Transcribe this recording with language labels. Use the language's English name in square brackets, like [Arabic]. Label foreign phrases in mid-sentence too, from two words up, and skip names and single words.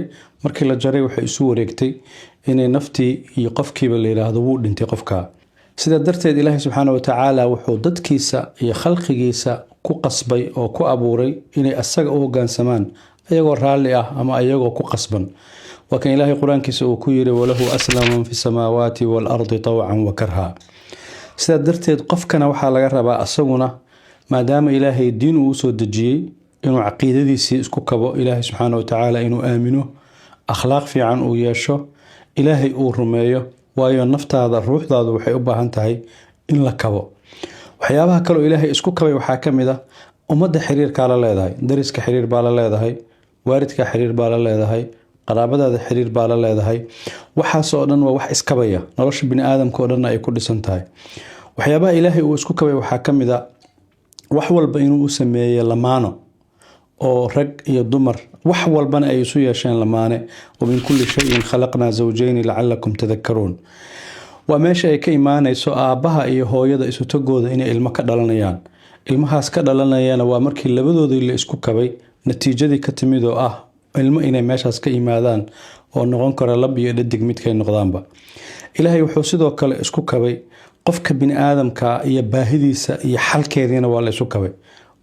[Somali] markii la jaray waxay isu wareegtay inay naftii iyo qofkiiba la yiraahdo wuu dhintay qofka. sida darteed Ilaahay [Arabic] سبحانه وتعالى [Somali] wuxuu dadkiisa iyo khalqigiisa ku qasbay oo ku abuuray inay asaga u hoggaansamaan ayagoo raali ah ama ayagoo ku qasban. waa kan Ilaahay quraankiisa uu ku yiri [Arabic] وله أسلم من في السماوات والأرض طوعا وكرها. [Somali] sida darteed qofkana waxa laga rabaa asaguna maadaama Ilaahay diin uu soo dejiyay inuu aqeedadiisa isku kabo, Ilaahay [Arabic] سبحانه وتعالى [Somali] inuu aamino, akhlaaq fiican uu yeesho, Ilaahay uu rumeeyo, waayo naftaada ruuxdaadu waxay u baahan tahay in la kabo. waxyaabaha kale oo Ilaahay isku kabay waxaa kamid ah ummadda xiriirka la leedahay, dariska xiriir baa la leedahay, waalidka xiriir baa la leedahay, qaraabadaada xiriir baa la leedahay. waxaas oo dhan waa wax iskabaya, nolosha bini aadamka oo dhan ay ku dhisan tahay. waxyaabaha Ilaahay uu isku kabay waxaa kamid ah wax walba inuu u sameeyo lamaano oo rag iyo dumar wax walbana ay isu yeesheen lamaane. [Arabic] ومن كل شيء خلقنا زوجين لعلكم تذكرون. [Somali] waa meesha ay ka imaanayso aabaha iyo hooyada isu tagooda inay ilmo ka dhalanayaan. ilmahaas ka dhalanayana waa markii labadoodii la isku kabay natiijadii ka timid oo ah ilmo inay meeshaas ka yimaadaan oo noqon kara lab iyo dhadig midkay noqdaanba. Ilaahay wuxuu sidoo kale isku kabay qofka bini aadamka iyo baahidiisa iyo xalkeedina waa la isku kabay.